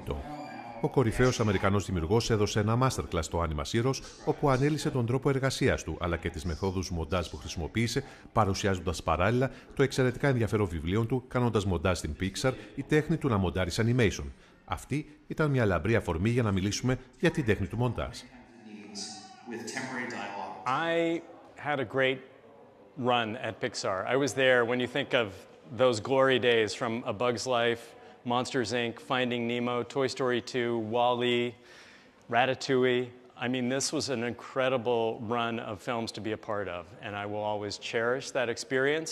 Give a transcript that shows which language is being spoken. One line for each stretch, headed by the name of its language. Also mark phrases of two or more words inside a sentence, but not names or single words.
Greek: Ο κορυφαίος Αμερικανός δημιουργός έδωσε ένα masterclass στο Animasyros, όπου ανέλησε τον τρόπο εργασίας του, αλλά και τις μεθόδους μοντάζ που χρησιμοποίησε, παρουσιάζοντας παράλληλα το εξαιρετικά ενδιαφέρον βιβλίο του, κάνοντας μοντάζ στην Pixar, η τέχνη του να μοντάρεις animation. Αυτή ήταν μια λαμπρή αφορμή για να μιλήσουμε για την τέχνη του μοντάζ.
English: I had a great run at Pixar. I was there when you think of those glory days from A Bug's Life, Monsters, Inc., Finding Nemo, Toy Story 2, WALL-E, Ratatouille. I mean, this was an incredible run of films to be a part of, and I will always cherish that experience.